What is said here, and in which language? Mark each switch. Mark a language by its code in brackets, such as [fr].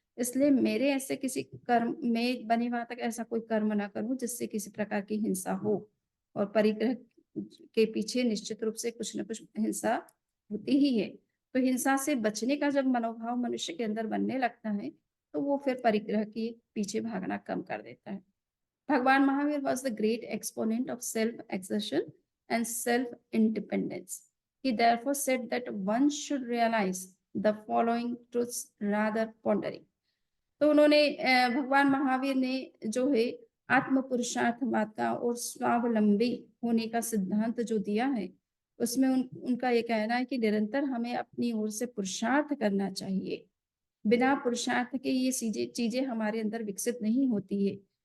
[hi] इसलिए मेरे ऐसे किसी कर्म में बने वहाँ तक ऐसा कोई कर्म ना करूँ जिससे किसी प्रकार की हिंसा हो, और परिग्रह के पीछे निश्चित रूप से कुछ न कुछ हिंसा होती ही है। तो हिंसा से बचने का जब मनोभाव मनुष्य के अंदर बनने लगता है, तो वो फिर परिग्रह के पीछे भागना कम कर देता है। [en] Bhagwan Mahavir was the great exponent of self-exertion and self-independence. He therefore said that one should realize the following truths rather pondering. [hi] तो उन्होंने भगवान महावीर ने जो है आत्म पुरुषार्थवाद का और स्वावलंबी होने का सिद्धांत जो दिया है, उसमें उनका ये कहना है कि निरंतर हमें अपनी ओर से पुरुषार्थ करना चाहिए। बिना पुरुषार्थ के ये चीजें चीजें हमारे अंदर विकसित नहीं होती है।